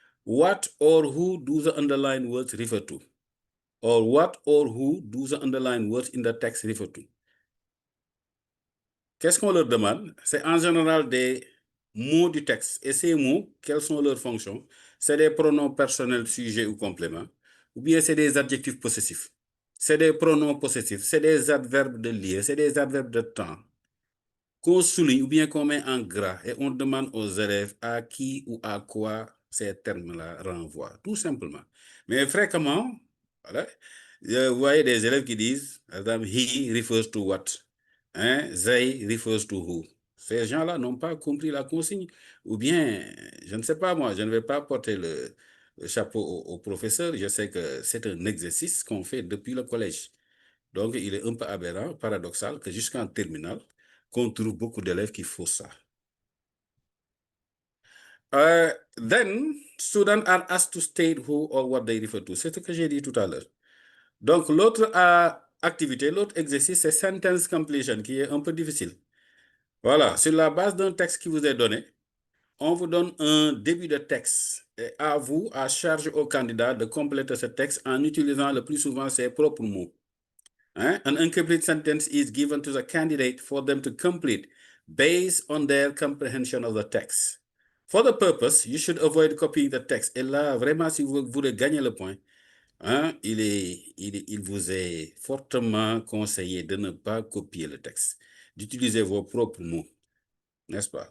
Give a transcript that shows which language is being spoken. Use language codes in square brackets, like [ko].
[en] What or who do the underlined words refer to? Or what or who do the underlined words in the text refer to? [fr] Qu'est-ce qu'on leur demande? C'est en général des mots du texte. Et ces mots, quelles sont leurs fonctions? C'est des pronoms personnels, sujets ou compléments, ou bien c'est des adjectifs possessifs. C'est des pronoms possessifs, c'est des adverbes de lieu, c'est des adverbes de temps qu'on souligne ou bien qu'on met en gras et on demande aux élèves à qui ou à quoi ces termes-là renvoient, tout simplement. Mais fréquemment, voilà, vous voyez des élèves qui disent, par exemple, [en] he refers to what, [fr] hein, [en] they refers to who. [fr] Ces gens-là n'ont pas compris la consigne, ou bien, je ne sais pas moi, je ne vais pas porter le chapeau au professeur, je sais que c'est un exercice qu'on fait depuis le collège. Donc, il est un peu aberrant, paradoxal, que jusqu'en terminale, qu'on trouve beaucoup d'élèves qui font ça. [en] Then, students are asked to state who or what they refer to. [fr] C'est ce que j'ai dit tout à l'heure. Donc, l'autre activité, l'autre exercice, c'est sentence completion, qui est un peu difficile. Voilà, sur la base d'un texte qui vous est donné, on vous donne un début de texte. Et à vous, à charge au candidat de compléter ce texte en utilisant le plus souvent ses propres mots. [en] An incomplete sentence is given to the candidate for them to complete based on their comprehension of the text. For the purpose, you should avoid copying the text. [fr] Et là, vraiment, si vous voulez gagner le point, il vous est fortement conseillé de ne pas copier le texte, d'utiliser vos propres mots, n'est-ce pas?